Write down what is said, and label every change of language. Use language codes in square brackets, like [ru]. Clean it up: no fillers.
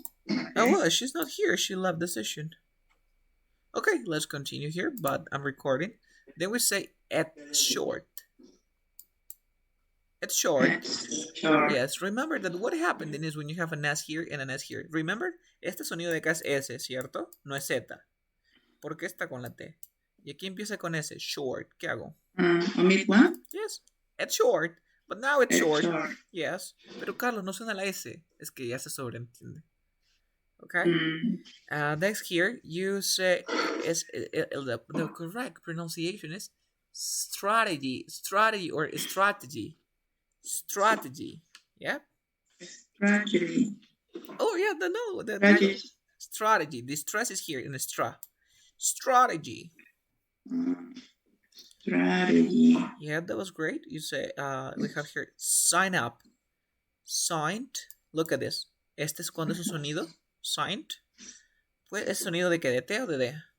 [en] Okay. Oh well, she's not here. She left the session. Okay, let's continue here, but I'm recording. Then we say at short. It's short. Short. Yes, remember that what happened then is when you have an S here and an S here. Remember, [es] este sonido de acá es S, ¿cierto? No es Z. ¿Por qué está con la T? Y aquí empieza con S, short. ¿Qué hago? [en] Omit one? Yes, it's short. But now it's short. Short. [es] Yes. Pero Carlos, no suena la S. Es que ya se sobreentiende. Okay? [en] Next here, you say the correct pronunciation is strategy or strategy. Strategy. Yeah. Strategy. Oh yeah, the Strategy. strategy. The stress is here in the strategy. Strategy. Yeah, that was great. You say we have here sign up. Signed. Look at this. [es] Este es cuando es un sonido. Signed. Pues es sonido de que de T o de D.